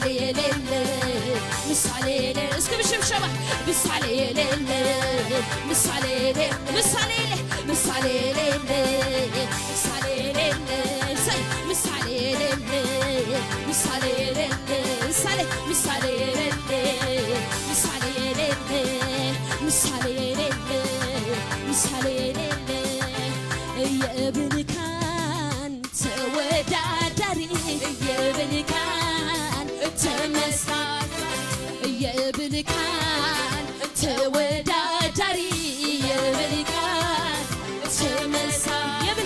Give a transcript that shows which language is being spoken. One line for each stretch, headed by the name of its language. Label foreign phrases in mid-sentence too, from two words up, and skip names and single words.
Amharic: የሌለ ምሳሌ የሌለ እስኪ ብሽብሸባ ምሳሌ የሌለ ምሳሌ የሌለ ምሳሌ የሌለ ምሳሌ የሌለ ምሳሌ የሌለ ሰይ ምሳሌ የሌለ ምሳሌ የሌለ ምሳሌ ምሳሌ የሌለ ምሳሌ የሌለ ምሳሌ የሌለ ምሳሌ የሌለ
Tigrinya: የብልካን ተወዳዳሪ የብልካን ተመሳሳይ የብልካን ተወዳዳሪ የብልካን ተመሳሳይ